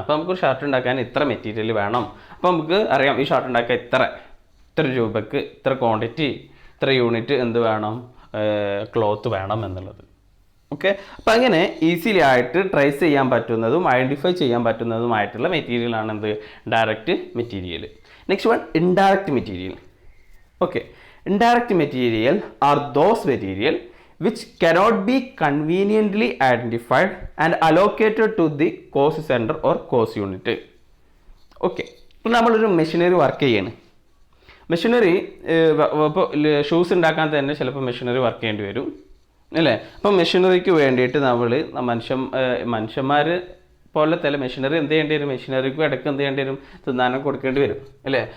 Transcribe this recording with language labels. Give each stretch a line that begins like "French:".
Malayalam: അപ്പോൾ നമുക്കൊരു ഷർട്ട് ഉണ്ടാക്കാൻ ഇത്ര മെറ്റീരിയൽ വേണം. അപ്പോൾ നമുക്ക് അറിയാം ഈ ഷർട്ട് ഉണ്ടാക്കാൻ ഇത്ര രൂപയ്ക്ക് ഇത്ര ക്വാണ്ടിറ്റി ഇത്ര യൂണിറ്റ് വേണം, ക്ലോത്ത് വേണം എന്നുള്ളത്. ഓക്കെ, അപ്പം അങ്ങനെ ഈസിലി ആയിട്ട് ട്രേസ് ചെയ്യാൻ പറ്റുന്നതും ഐഡൻറ്റിഫൈ ചെയ്യാൻ പറ്റുന്നതുമായിട്ടുള്ള മെറ്റീരിയലാണ് direct material.
English: Next one, indirect material. Okay, indirect material are those material which cannot be conveniently identified and allocated to the cost center or cost unit.
Malayalam: Okay, ഇപ്പോൾ നമ്മളൊരു machinery work ചെയ്യാണ്. Machinery ഇപ്പോൾ shoes ഉണ്ടാക്കാൻ തന്നെ ചിലപ്പോൾ machinery work ചെയ്യേണ്ടി വരും അല്ലേ. അപ്പം മെഷീനറിക്ക് വേണ്ടിയിട്ട് നമ്മൾ മനുഷ്യന്മാർ പോലെ തന്നെ മെഷീനറി ചെയ്യേണ്ടി വരും, മെഷീനറിക്കും ഇടയ്ക്ക് ചെയ്യേണ്ടി വരും, തിന്നാനും കൊടുക്കേണ്ടി വരും അല്ലേ.